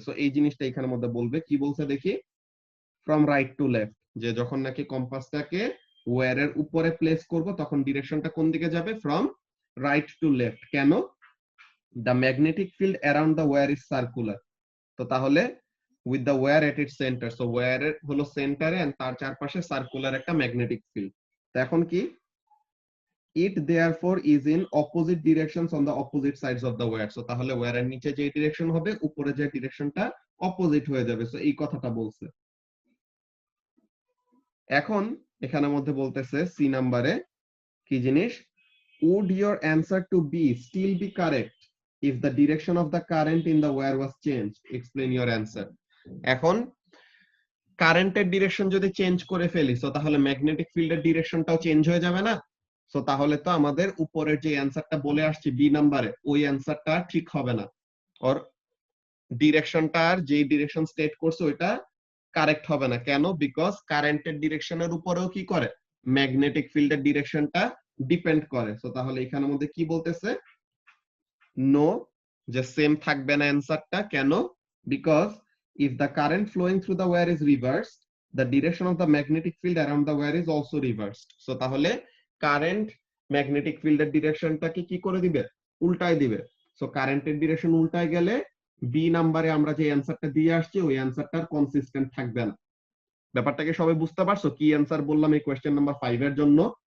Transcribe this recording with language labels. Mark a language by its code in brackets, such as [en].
[bn] So এই জিনিসটা এখানের মধ্যে বলবে, কি বলছে দেখি, [en] from right to left, [bn] যে যখন নাকি কম্পাসটাকে ওয়্যারের উপরে প্লেস করব তখন ডিরেকশনটা কোন দিকে যাবে, ফ্রম রাইট টু লেফট। কেন? [en] The magnetic field around the wire is circular. [bn] তো তাহলে [en] with the wire at its centre, [bn] so ওয়্যারের হলো সেন্টারে এন্ড তার চারপাশে সার্কুলার একটা ম্যাগনেটিক ফিল্ড। তো এখন কি, [en] it therefore is in opposite directions on the opposite sides of the wire। [bn] So তাহলে ওয়্যারের নিচে যে ডিরেকশন হবে, উপরে যে ডিরেকশনটা অপোজিট হয়ে যাবে। সো এই কথাটা বলছে। এখন এখানের মধ্যে বলতেছে সি নাম্বারে কি জিনিস, [en] would your answer to B still be correct if the direction of the current in the wire was changed, explain your answer। [bn] এখন কারেন্টের ডিরেকশন যদি চেঞ্জ করে ফেলি তো তাহলে ম্যাগনেটিক ফিল্ডের ডিরেকশনটাও চেঞ্জ হয়ে যাবে না। সো তাহলে তো আমাদের উপরের যে অ্যানসারটা বলে আসছি বি নাম্বারে, ওই অ্যানসারটা ঠিক হবে না, ওর ডিরেকশনটার যে ডিরেকশন স্টেট করছে ওইটা কারেক্ট হবে না। কেন? বিকজ কারেন্টের ডিরেকশনের উপরেও কি করে, ম্যাগনেটিক ফিল্ডের ডিরেকশনটা ডিপেন্ড করে। সো তাহলে এখানের মধ্যে কি বলতেছে, নো, যে সেম থাকবে না অ্যানসারটা। কেন? [en] Because if the current flowing through the wire is reversed, the direction of the magnetic field around the wire is also reversed। [bn] So তাহলে কারেন্ট ম্যাগনেটিক ফিল্ডের ডিরেকশনটাকে কি করে দিবে, উল্টায় দিবে। সো কারেন্টের ডিরেকশন উল্টায় গেলে বি নাম্বারে আমরা যে অ্যানসারটা দিয়ে আসছি ওই অ্যানসারটার কনসিস্টেন্ট থাকবে না। ব্যাপারটাকে সবাই বুঝতে পারছো কি অ্যানসার বললাম এই কোশ্চেন নাম্বার 5 এর জন্য?